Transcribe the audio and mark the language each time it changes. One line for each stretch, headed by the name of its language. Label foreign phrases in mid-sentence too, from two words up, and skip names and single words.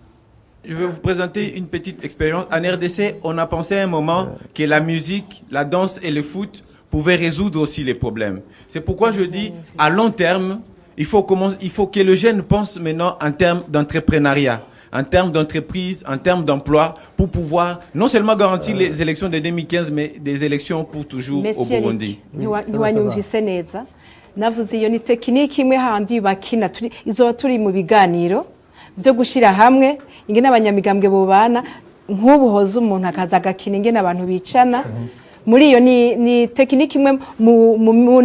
French: Je vais vous présenter une petite expérience. En RDC, on a pensé à un moment que la musique, la danse et le foot pouvaient résoudre aussi les problèmes. C'est pourquoi je dis, à long terme, il faut que le jeune pense maintenant en termes d'entrepreneuriat. en termes d'entreprise, en termes d'emploi, pour pouvoir non seulement garantir les élections de 2015, mais des élections pour toujours au Burundi.
Rundi: ntiwanyumvise neza navuze iyo ni tekiniki imwe handi bakina izoba turi mu biganiro byo gushira hamwe ingene abanyamigambwe bobana nk'ubu hoza umuntu akaza agakina ingene abantu bicana muri iyo ni tekiniki imwe mu